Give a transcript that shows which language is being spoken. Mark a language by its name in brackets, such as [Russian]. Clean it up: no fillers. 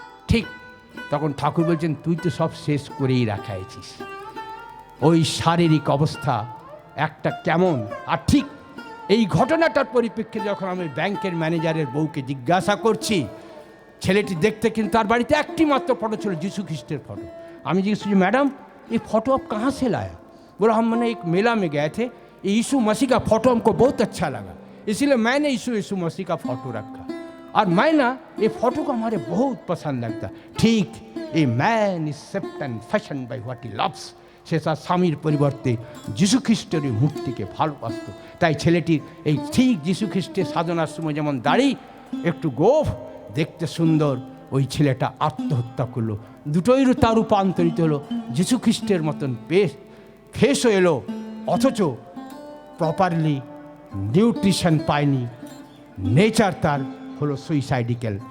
[Bangla] ঠিক তখন ঠাকুর বলছেন, তুই তো সব শেষ করেই রাখাইছিস। ওই শারীরিক অবস্থা একটা কেমন। আর ঠিক এই ঘটনাটার পরিপ্রেক্ষিতে যখন আমি ব্যাংকের ম্যানেজারের বউকে জিজ্ঞাসা করছি, ছেলেটি দেখতে কিন্তু তার বাড়িতে একটি মাত্র ফটো ছিল, যিশু খ্রিস্টের ফটো। আমি জিজ্ঞেস করছি, [Hindi] मैडम ये फोटो आप कहाँ से लाया? बोला, हम मैंने एक मेला में गए थे, ये यीशु मसीह का फोटो हमको बहुत अच्छा लगा, इसीलिए मैंने यीशु मसीह का फोटो रखा, और मैं ना ये फोटो को हमारे बहुत पसंद लगता। [English] ठीक, a man is shaped and fashion by what he loves. [Bangla] সে তার স্বামীর পরিবর্তে যিশু খ্রিস্টের এই মূর্তিকে ভালোবাসত। তাই ছেলেটির এই ঠিক যিশু খ্রিস্টের সাধনার সময় যেমন দাড়ি একটু গোফ, দেখতে সুন্দর, ওই ছেলেটা আত্মহত্যা করলো। দুটোই তার রূপান্তরিত হলো, যিশু খ্রিস্টের মতন ফেসও এলো, অথচ প্রপারলি নিউট্রিশন পায়নি, নেচার তার হলো সুইসাইডিক্যাল।